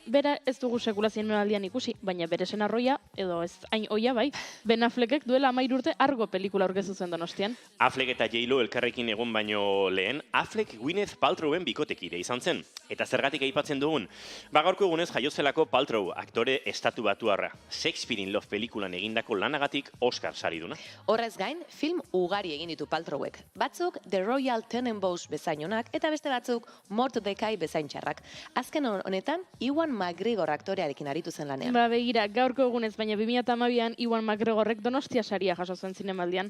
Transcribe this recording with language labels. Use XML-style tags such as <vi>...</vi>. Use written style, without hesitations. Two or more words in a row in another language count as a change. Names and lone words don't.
<eu>Bera ez dugu sekula zinemaldian ikusi, baina bere senarroia, edo ez hain oia bai, Ben Affleckek duela 13 urte Argo pelikula aurkeztu zuen Donostian. Affleck eta J-Lo elkarrekin egon baino lehen, Affleck Gwyneth Paltrowen bikotekide izan zen. Eta zergatik aipatzen dugun, gaurko egunez jaiozelako Paltrow aktore estatu batuarra. Shakespeare in Love pelikulan egindako lanagatik Oscar sariduna. Horrez gain, film ugari egin ditu Paltrowek. Batzuk The Royal Tenenbaums bezainonak eta beste batzuk Mordecai bezain txarrak. Azken honetan, Ewan McGregor aktorearekin aritu zen lanean. Begira, gaurko egunez, baina 2012an Ewan McGregorrek Donostia saria jaso zuen zinemaldian.</eu>